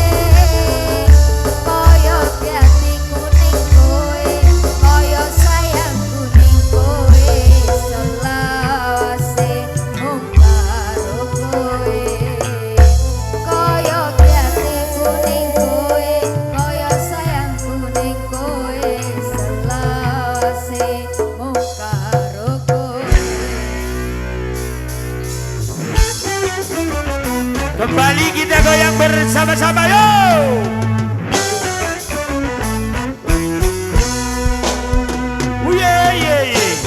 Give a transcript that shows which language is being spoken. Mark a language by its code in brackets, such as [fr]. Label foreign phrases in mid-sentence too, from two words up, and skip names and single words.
[jv] kaya jati kuning kowe kaya sayang kuning kowe selawase mung karo kowe kaya jati kuning kowe kaya sayang kuning kowe selawase mung karo kowe [id] kembali kita goyang bersama-sama yo Uye ye ye